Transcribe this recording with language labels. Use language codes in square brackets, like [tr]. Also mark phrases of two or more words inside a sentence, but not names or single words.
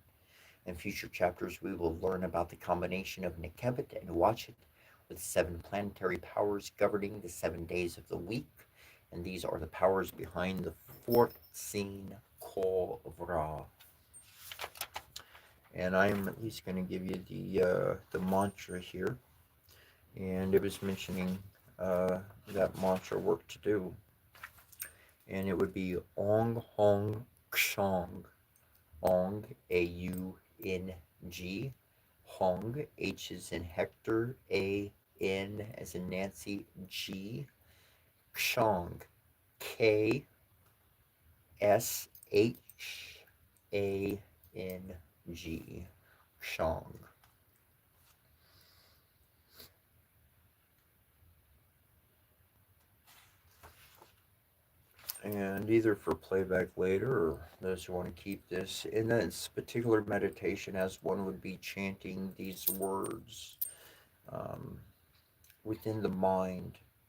[en] In future chapters, we will learn about the combination of Nekebet and Watchet with 7 planetary powers governing the 7 days of the week, and these are the powers behind the 14 Call of Ra. And I'm at least going to give you the mantra here, and it was mentioning that mantra work to do, and it would be Ong Hong Kshong. Ong, A-U-N-G, Hong, H is in Hector, A-N as in Nancy, G, Kshong, K-S-H-A-N-G, Kshong. And either for playback later or those who want to keep this in this particular meditation, as one would be chanting these words um, within the mind.